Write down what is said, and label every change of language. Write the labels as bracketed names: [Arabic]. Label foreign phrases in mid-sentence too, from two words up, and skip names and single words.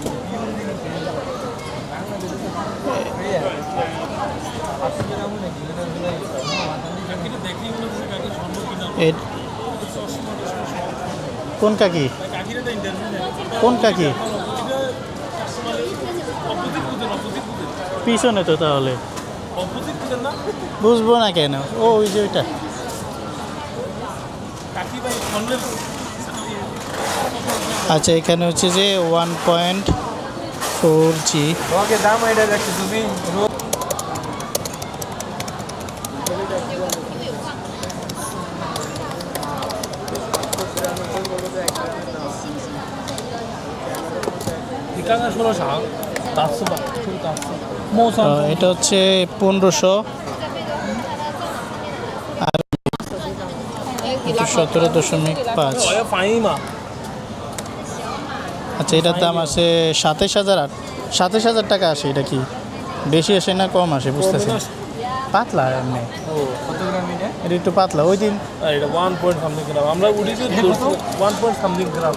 [Bangla] এ- কোন কাকি কোন কাকি পিছনে তো তাহলে অপোজিট বুঝেন না বুঝবো না কেন ও ওই যে ওইটা কাকি ভাই স্বর্ণের আচ্ছা এখানে হচ্ছে যে 1.4G তোমাকে দাম এটা দেখছো তুমি [Chinese] 你刚刚说了啥？打字吧，就是打字。猫山庄 [Bangla] এটা হচ্ছে 1500 আর 17.5 [Chinese] 我要翻译嘛。 [Bangla] আচ্ছা এটার দাম আছে 27,000 টাকা আসে এটা কি বেশি আসে না কম আসে বুঝতেছি না। পাতলা এমনি ও কত গ্রাম এটা এটা একটু পাতলা ওই দিন এটা 1 [English] point something [Bangla] গ্রাম আমরা উঠেছি 1 [English] point something [Bangla] গ্রাম